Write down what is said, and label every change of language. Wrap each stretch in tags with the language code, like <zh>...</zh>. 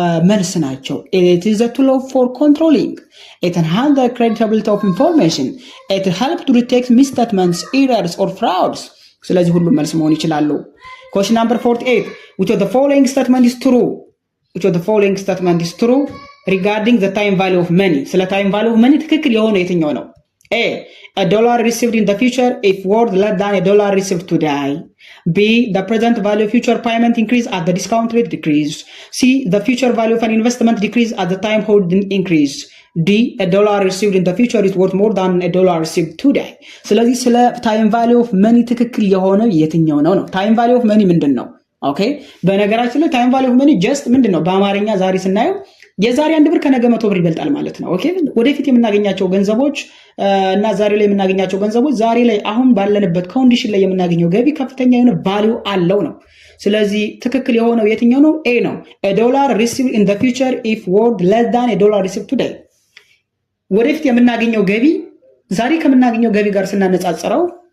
<am>መልስ ናቸው።</am> <en>It is a tool for controlling. It enhances the credibility of information. It helps to detect misstatements, errors or frauds.</en> <am>ስለዚህ ሁሉም መልስ መሆን ይችላሉ።</am> <en>Question number 48. Which of the following statement is true? Which of the following statement is true regarding the time value of money?</en> <am>ስለ time value of money ትክክል የሆነ የትኛው ነው?</am> <en>A. A dollar received in the future if worth less than a dollar received today. B. The present value of future payment increase as the discount rate decreased. C. The future value of an investment decrease as the time holding increased. D. A dollar received in the future is worth more than a dollar received today.</en> <am>ስለዚህ ስለ time value of money ትክክል የሆነ የትኛው ነው ነው? time value of money ምንድን ነው? ኦኬ በነገራችን ላይ time value of money just ምንድን ነው? በአማርኛ ዛሬ ስናየው የዛሬ 1 ብር ከነገ 100 ብር ይበልጣል ማለት ነው። ኦኬ ወደፊት የምናገኛቸው ገንዘቦች እና ዛሬ ላይ የምናገኛቸው ገንዘቦች ዛሬ ላይ አሁን ባለንበት ኮንዲሽን ላይ የምናገኘው ገቢ ከፍተኛ የሆነ ቫልዩ አለው ነው። ስለዚህ ትክክል የሆነው የትኛው ነው? A ነው።</am> <en>A dollar received in the future if worth less than a dollar received today.</en> <am>ወደፊት የምናገኘው ገቢ ዛሬ ከምናገኘው ገቢ ጋር ስናነጻጽረው</am>